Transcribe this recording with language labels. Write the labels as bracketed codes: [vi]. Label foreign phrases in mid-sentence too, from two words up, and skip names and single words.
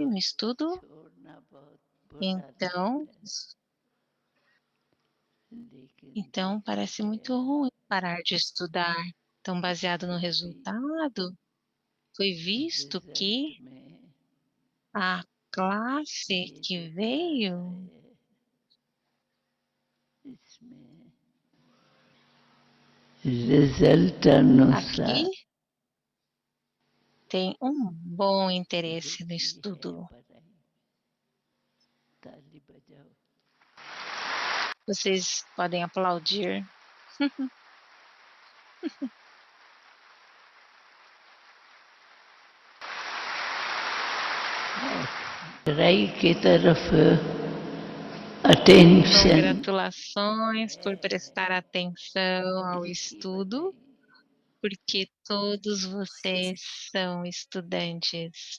[hi] तो [pt] no estudo, [hi] छोड़ना बहुत बुरा लगता [pt] então [hi] है लेकिन [pt] Então [hi] देखा [pt] parece muito [hi] गया [pt] ruim parar de estudar. Então, baseado no [hi] फिर भी [pt] resultado, foi visto [hi] रिजल्ट [pt] que [hi] में [pt] a classe [hi] ये जो [pt] que [hi] कहा [pt] veio [hi] है इसमें रिजल्ट [pt] aqui [hi] अनुसार [pt] tem um bom interesse no [hi] रुचि है [pt] estudo. [hi] पढ़ाई ताली बजाओ [pt] Vocês podem aplaudir. [hi] पढ़ाई की तरफ अटेंशन [pt] Congratulações por prestar atenção ao [hi] दिल की [pt] estudo, [hi] बधाई [pt] porque todos vocês são estudantes.